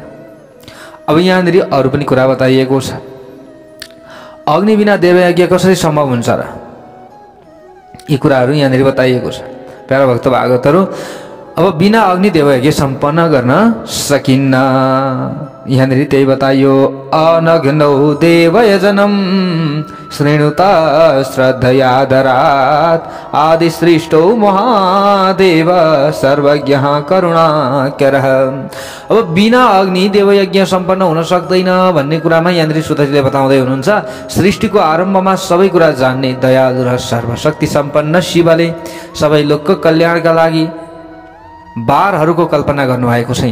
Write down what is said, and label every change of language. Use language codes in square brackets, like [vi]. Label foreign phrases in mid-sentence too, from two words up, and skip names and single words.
[ne] अब यहाँनिर अरू पनि कुरा बताइएको छ। अग्नि बिना देवयज्ञ कसरी सम्भव हुन्छ र? यी कुराहरू यहाँनिर बताइएको छ। प्यारा भक्त भागवतहरू, अब बिना अग्नि देवयज्ञ सम्पन्न गर्न सकिन्न। यहाँनिर त्यही बताइयो। [sa] अनग्नौ देवयजनम श्रेणुता श्रद्धयादरात् आदिसृष्टौ महादेव सर्वज्ञ करुणाकरः। [ne] अब बिना अग्नि देवयज्ञ सम्पन्न हुन सक्दैन भन्ने कुरामा यहाँनिर सुतजीले बताउँदै हुनुहुन्छ। सृष्टिको आरम्भमा सबै कुरा जान्ने दयालु र सर्वशक्ति सम्पन्न शिवले सबै लोकको कल्याणका लागि बारहरूको कल्पना गर्नुभएको छ।